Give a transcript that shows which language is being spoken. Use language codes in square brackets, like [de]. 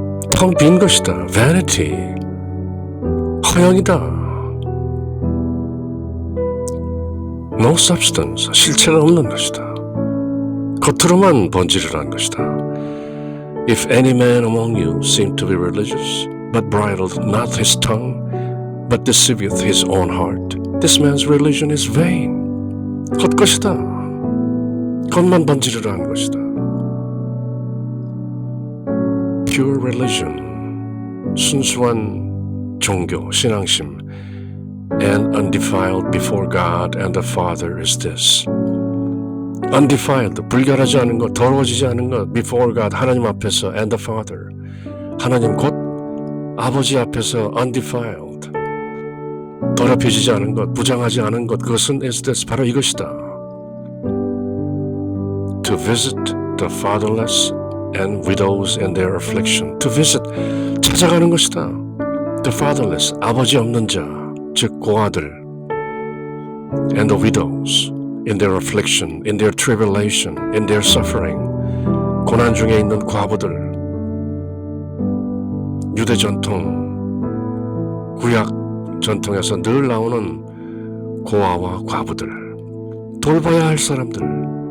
[ko] 텅 빈 것이다. vanity, 허영이다. [en] no substance, [ko] 실체가 없는 것이다. 겉으로만 번지르르한 것이다. [en] If any man among you seem to be religious, but bridled not his tongue, but deceiveth his own heart, This man's religion is vain. [ko] 헛것이다. 겉만 번지르르 하는 것이다. [en] Pure religion, [ko] 순수한 종교, 신앙심, [en] and undefiled before God and the Father is this. [ko] Undefiled, 불결하지 않은 것, 더러워지지 않은 것, [en] before God, [ko] 하나님 앞에서, [en] and the Father, [ko] 하나님 곧 아버지 앞에서 undefiled, 더럽혀지지 않은 것, 부정하지 않은 것, 그것은 [en] is this, [ko] 바로 이것이다. [en] To visit the fatherless and widows in their affliction. [ko] To visit, 찾아가는 것이다. [en] The fatherless, [ko] 아버지 없는 자, 즉 고아들, [en] and the widows in their affliction, in their tribulation, in their suffering, [ko] 고난 중에 있는 과부들, 유대 전통, 구약 전통에서 늘 나오는 고아와 과부들, 돌봐야 할 사람들,